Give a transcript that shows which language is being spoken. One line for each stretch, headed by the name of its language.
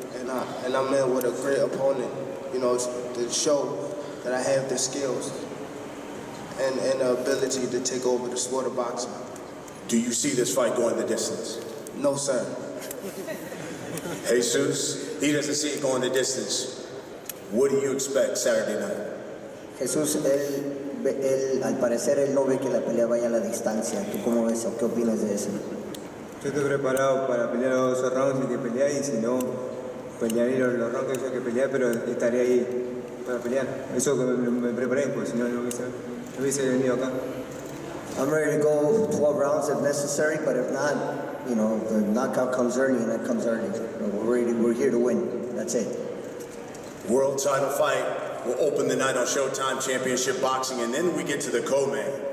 English: And I met with a great opponent, you know, to show that I have the skills and the ability to take over the sport of boxing. Do you see this fight going the distance? No, sir. Jesus, he doesn't see it going the distance. What do you expect Saturday night?
Spanish: Jesús, al parecer, él no ve que la pelea vaya a la distancia. ¿Tú cómo ves o qué opinas de eso? Yo estoy preparado para pelear los 12 rounds y que pelear, y si no, pelearé los rounds que hay que pelear, pero estaré ahí para pelear. Eso que me preparé, pues si no, no hubiese venido acá.
English: I'm ready to go 12 rounds if necessary, but if not, you know, the knockout comes early and that comes early. We're here to win. That's it. World title fight will open the night on Showtime Championship Boxing, and then we get to the co-main.